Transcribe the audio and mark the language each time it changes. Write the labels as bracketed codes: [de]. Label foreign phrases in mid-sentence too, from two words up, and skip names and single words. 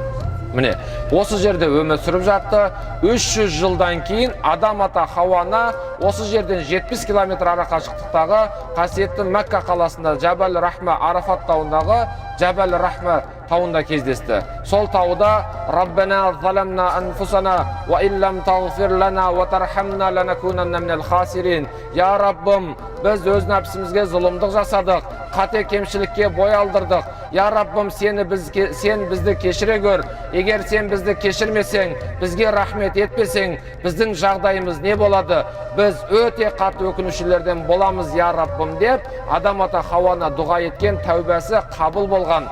[kk] Міне, осы жерде өмір сүріп жатты. 300 жылдан кейін Адам ата Хауаны осы жерден 70 километр ара қашықтықтағы қасиетті Мәкка қаласында Жабал Рахма Арафат тауындағы Жабал Рахма тауында кездесті. Сол тауда [ar] ربنا ظلمنا أنفسنا وإن لم تغفر لنا وترحمنا لنكونن من الخاسرين. [kk] Я Раббым, біз өз нәпсімізге зұлымдық жасадық, қате кемшілікке бой алдырдық. Я Раббым, сен бізді кешіре көр. Егер сен бізді кешірмесең, бізге рахмет етпесең, біздің жағдайымыз не болады? Біз өте қатты өкінушілерден боламыз, я Раббым деп, Адам ата Хауаны дұға еткен тәубасы қабыл болған.